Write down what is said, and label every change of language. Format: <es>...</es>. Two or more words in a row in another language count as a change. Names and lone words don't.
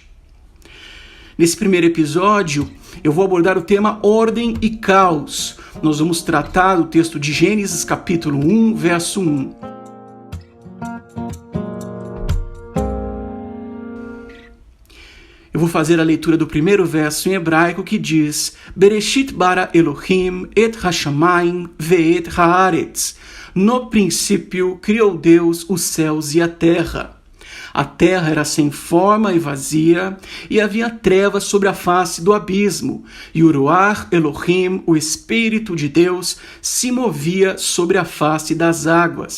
<pt>Nesse primeiro episódio, eu vou abordar o tema ordem e caos. Nós vamos tratar do texto de Gênesis capítulo 1, verso 1. Eu vou fazer a leitura do primeiro verso em hebraico que diz:</pt> <he>בראשית ברא אלהים את השמים ואת הארץ.</he> <pt>No princípio criou Deus os céus e a terra. A terra era sem forma e vazia, e havia trevas sobre a face do abismo, e o</pt> <he>רוח אלהים,</he> <pt>o Espírito de Deus, se movia sobre a face das águas.</pt>